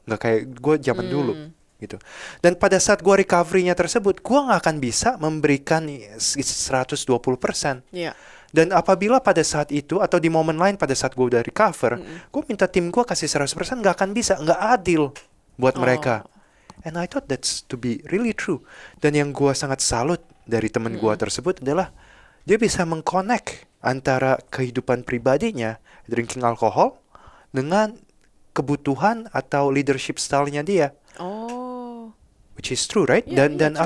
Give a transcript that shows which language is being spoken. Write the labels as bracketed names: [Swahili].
[Indonesian] Nggak kayak gue zaman dulu. Gitu. Dan pada saat gue recovery-nya tersebut, gue nggak akan bisa memberikan 120%. Iya. Dan apabila pada saat itu, atau di momen lain pada saat gue udah recover, gue minta tim gue kasih 100%, nggak akan bisa. Nggak adil buat mereka. [English] And I thought that's to be really true. [Indonesian] Dan yang gue sangat salut dari temen gue tersebut adalah dia bisa mengconnect antara kehidupan pribadinya, drinking alcohol, dengan kebutuhan atau leadership style-nya dia. Oh. [English] Which is true, right? Yeah, [Indonesian] Dan [English] yeah,